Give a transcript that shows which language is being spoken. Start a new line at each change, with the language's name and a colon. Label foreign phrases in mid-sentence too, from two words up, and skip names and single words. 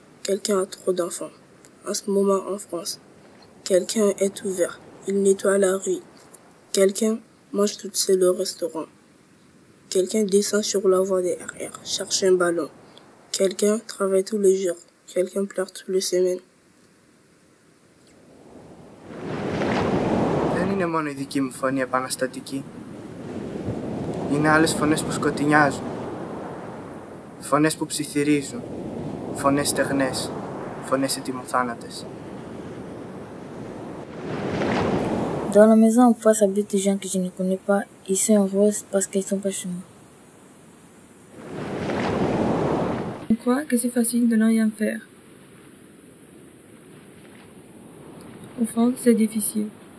French: Quelqu'un a trop d'enfants. En ce moment en France, quelqu'un est ouvert. Il nettoie la rue. Quelqu'un mange tout seul au restaurant. Quelqu'un descend sur la voie des RR, cherche un ballon. Quelqu'un travaille tous les jours. Quelqu'un pleure toutes les semaines.
Greek: Δεν είναι μόνο η δική μου φωνή επαναστατική. Είναι άλλες φωνές που σκοτεινιάζουν. Φωνές που ψιθυρίζουν. Φωνές στεγνές. Φωνές ετοιμοθάνατες.
French: Dans la maison en face habitent des gens que je ne connais pas. Ils sont heureux parce qu'ils sont pas chez moi. Je crois que c'est facile de ne rien faire. Au fond, c'est difficile.